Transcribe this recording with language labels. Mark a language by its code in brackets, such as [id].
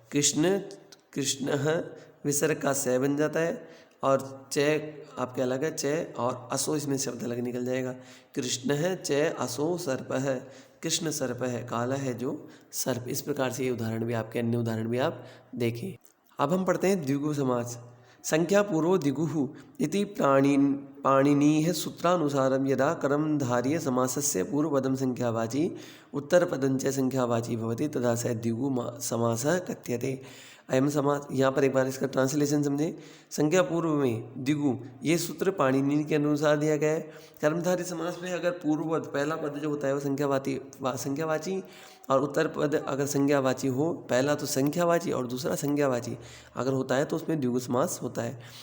[hi] कृष्ण, कृष्णः विसर्ग का से बन जाता है और चय आपके अलग है, चय और असो इसमें शब्द अलग निकल जाएगा। कृष्ण है चय असो सर्प है, कृष्ण सर्प है, काला है जो सर्प। इस प्रकार से ये उदाहरण भी आपके, अन्य उदाहरण भी आप देखें। अब हम पढ़ते हैं द्विगु समास। [sa] संख्या पूर्व द्विगुः इति पाणिनीः सूत्रानुसारं यदा कर्मधार्य समासस्य पूर्वपदं संख्यावाची उत्तरपदं च संख्यावाची भवति तदा स द्विगु समासः कथ्यते। [hi] अयम समास, यहाँ पर एक बार इसका ट्रांसलेशन समझें। संख्या पूर्व में द्विगु, ये सूत्र पाणिनि के अनुसार दिया गया है। कर्मधारय समास में अगर पूर्व पद, पहला पद जो होता है वो संख्यावाची और उत्तर पद अगर संज्ञावाची हो, पहला तो संख्यावाची और दूसरा संज्ञावाची अगर होता है तो उसमें द्विगु समास होता है।